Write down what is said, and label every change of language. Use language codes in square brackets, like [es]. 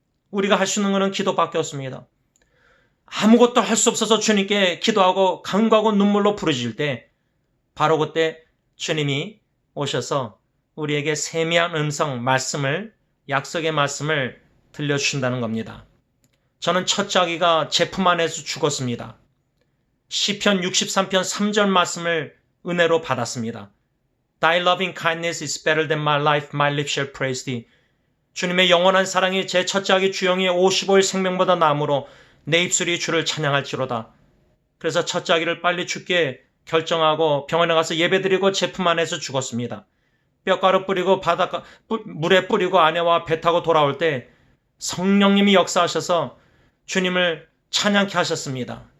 [ko] 우리가 할 수 있는 것은 기도밖에 없습니다. 아무것도 할 수 없어서 주님께 기도하고 간구하고 눈물로 부르짖을 때 바로 그때 주님이 오셔서 우리에게 세미한 음성 말씀을 약속의 말씀을 들려주신다는 겁니다. 저는 첫째 아기가 제품 안에서 죽었습니다. 시편 63편 3절 말씀을 은혜로 받았습니다. [en] Thy loving kindness is better than my life, my lips shall praise thee. [ko] 주님의 영원한 사랑이 제 첫째 아기 주영이의 55일 생명보다 나으므로 내 입술이 주를 찬양할지로다. 그래서 첫째 아기를 빨리 죽게 결정하고 병원에 가서 예배드리고 제품 안에서 죽었습니다. 뼈가루 뿌리고 바닷가 물에 뿌리고 아내와 배 타고 돌아올 때 성령님이 역사하셔서 주님을 찬양케 하셨습니다.